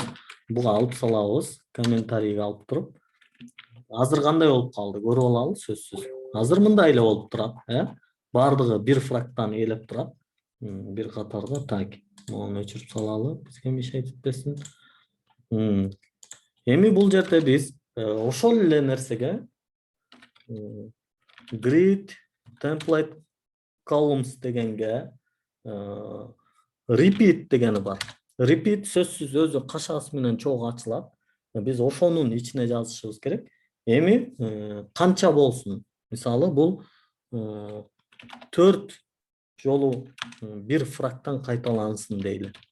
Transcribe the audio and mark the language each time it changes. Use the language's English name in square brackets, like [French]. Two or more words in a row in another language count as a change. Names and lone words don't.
[Kyrgyz] Буга алып салабыз, комментарийге алып туруп. Азыр кандай болуп калды? Көрүп алалы сөзсүз. Азыр мындай эле болуп турат, бардыгы 1 фрактан ээлеп турат. Бир катарда. Так, мону өчүрүп салалы, бизге мешать этпесин. Эми бул жерде биз ошол эле нерсеге [English] grid template columns [Kyrgyz] дегенге repeat дегени бар. Repeat сөзсүз өзү кашасы менен чогуу ачылат. Биз ошонун ичине жазышыбыз керек. Эми канча болсун? Мисалы бул 4 жолу 1 фрактан кайталансын дейли.